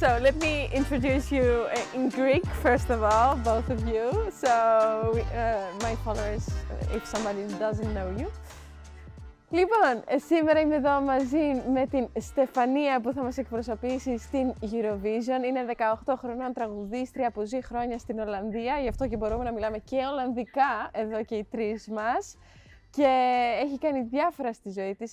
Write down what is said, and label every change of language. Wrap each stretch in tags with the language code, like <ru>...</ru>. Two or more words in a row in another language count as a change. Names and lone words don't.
<en>let me introduce you in Greek, first of all, both of you. So, my followers, if somebody doesn't know you.</en> <el>Λοιπόν, σήμερα είμαι εδώ μαζί με την Στεφανία που θα μας εκπροσωπήσει στην Eurovision. Είναι 18 χρονών τραγουδίστρια που ζει χρόνια στην Ολλανδία, γι' αυτό και μπορούμε να μιλάμε και Ολλανδικά εδώ και οι τρεις μας. Και έχει κάνει διάφορα στη ζωή της.</el>